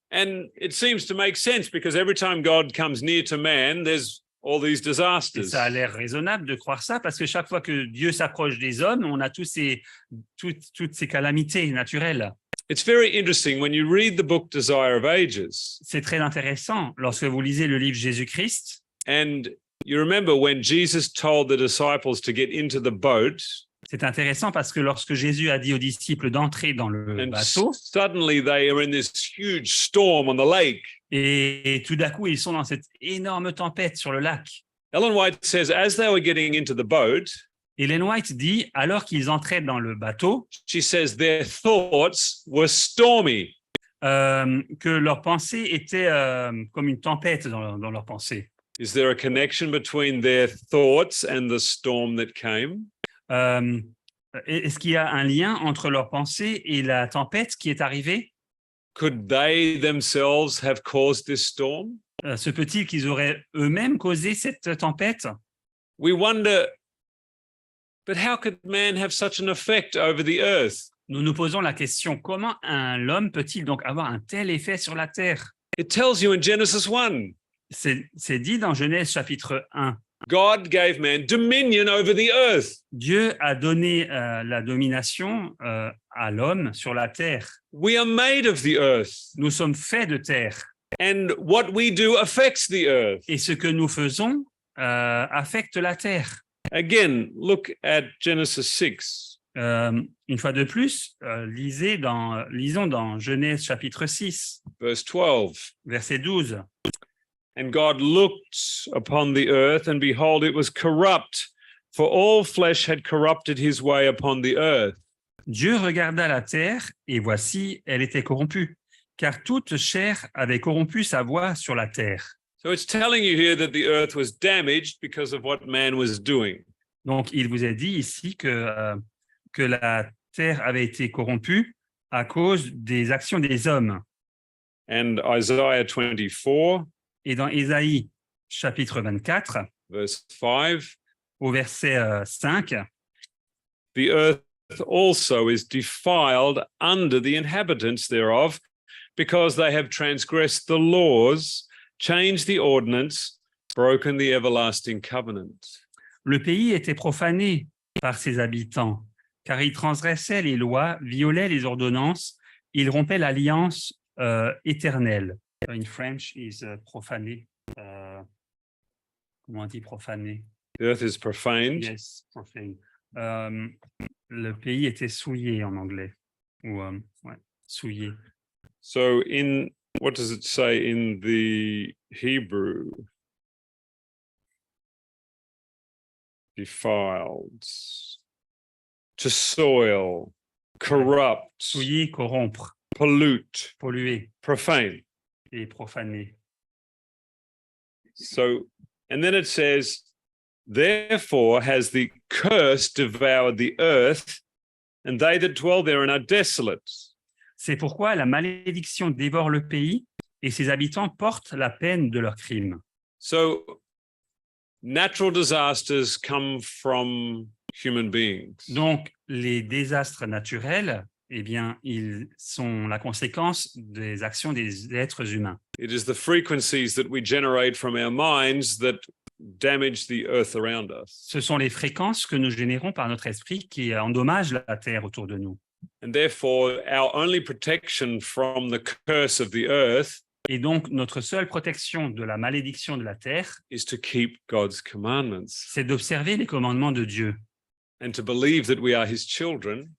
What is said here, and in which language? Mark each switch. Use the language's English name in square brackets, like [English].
[English] And it seems to make sense because every time God comes near to man, there's all these [French] Et [English] disasters. [French] ça a l'air raisonnable de croire ça parce que chaque fois que Dieu s'approche des hommes, on a toutes ces calamités naturelles. [English] It's very interesting when you read the book Desire of Ages, [French] C'est très intéressant lorsque vous lisez le livre Jésus-Christ. [English] and you remember when Jesus told the disciples to get into the boat, [French] C'est intéressant parce que lorsque Jésus a dit aux disciples d'entrer dans le [English] and [French] bateau, [English] suddenly they are in this huge storm on the lake. [French] et tout d'un coup, ils sont dans cette énorme tempête sur le lac. [English] Ellen White says, as they were getting into the boat, [French] Ellen White dit, alors qu'ils entraient dans le bateau, [English] she says their thoughts were stormy. [French] que leurs pensées étaient comme une tempête dans leurs pensées. [English] Is there a connection between their thoughts and the storm that came? [French] Est-ce qu'il y a un lien entre leurs pensées et la tempête qui est arrivée? [English] Could they themselves have caused this storm? [French] Se peut-il qu'ils auraient eux-mêmes causé cette tempête? [English] We wonder, but how could man have such an effect over the earth? [French] Nous nous posons la question, comment l'homme peut-il donc avoir un tel effet sur la terre? [English] It tells you in Genesis 1, [French] C'est dit dans Genèse chapitre 1. [English] God gave man dominion over the earth. [French] Dieu a donné la domination à l'homme sur la terre. [English] We are made of the earth, [French] Nous sommes faits de terre. [English] and what we do affects the earth. [French] Et ce que nous faisons affecte la terre. [English] Again, look at Genesis 6. [French] Une fois de plus, lisons dans Genèse chapitre 6, [English] Verse 12. [French] verset 12. [English] And God looked upon the earth, and behold, it was corrupt, for all flesh had corrupted his way upon the earth. [French] Dieu regarda la terre, et voici, elle était corrompue, car toute chair avait corrompu sa voie sur la terre. [English] So it's telling you here that the earth was damaged because of what man was doing. [French] Donc, il vous est dit ici que la terre avait été corrompue à cause des actions des hommes. [English] And Isaiah 24, [French] Et dans Ésaïe, chapitre 24, [English] verse 5, [French] au verset 5, [English] the earth also is defiled under the inhabitants thereof, because they have transgressed the laws, changed the ordinance, broken the everlasting covenant. [French] le pays était profané par ses habitants, car ils transgressaient les lois, violaient les ordonnances, ils rompaient l'alliance éternelle. [English] In French is profané. [French] Comment on dit profané? [English] The earth is profaned. Yes, profane. [French] Le pays était souillé en anglais. Ou, ouais, souillé. [English] So what does it say in the Hebrew? Defiled, to soil, corrupt, [French] Souillé, corrompre, [English] pollute, [French] polluer [English] profane. [French] et profaner. [English] So, and then it says, therefore has the curse devoured the earth, and they that dwell therein are desolate. [French] C'est pourquoi la malédiction dévore le pays et ses habitants portent la peine de leurs crimes. [English] So, natural disasters come from human beings. [French] Donc, les désastres naturels, eh bien, ils sont la conséquence des actions des êtres humains. [English] It is the frequencies that we generate from our minds that damage the earth around us. [French] Ce sont les fréquences que nous générons par notre esprit qui endommagent la terre autour de nous. [English] And therefore, our only protection from the curse of the earth [French] Et donc, notre seule protection de la malédiction de la terre, [English] is to keep God's commandments [French] c'est d'observer les commandements de Dieu [English] and to believe that we are his children